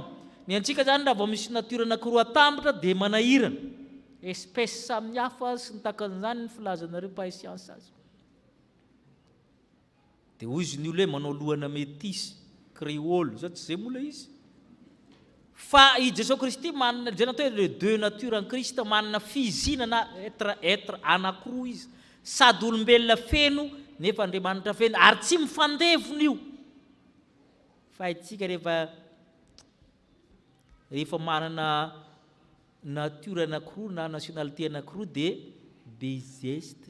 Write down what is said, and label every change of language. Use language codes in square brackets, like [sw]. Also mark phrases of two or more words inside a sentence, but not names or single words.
[mg] Ny antsika zany raha vao misy natiora anankiroa atambatra dia manahirana. Espèce samihafa sy ny takan'izany ny filazanareo mpahay siansa azy. Dia hoy izy ny olona hoe manao lohana [fr] métis, créole, [mg] zao tsy zay mola izy. Fa i Jesosy Kristy manana, zay natao hoe [fr] le deux natures en Christ, [mg] manana fizinana être anankiroa izy. Sady olombelona feno nefa Andriamanitra feno, ary tsy mifandevona io. Fa itsika rehefa manana nature anankiroa na nationalité anankiroa dia bezeste.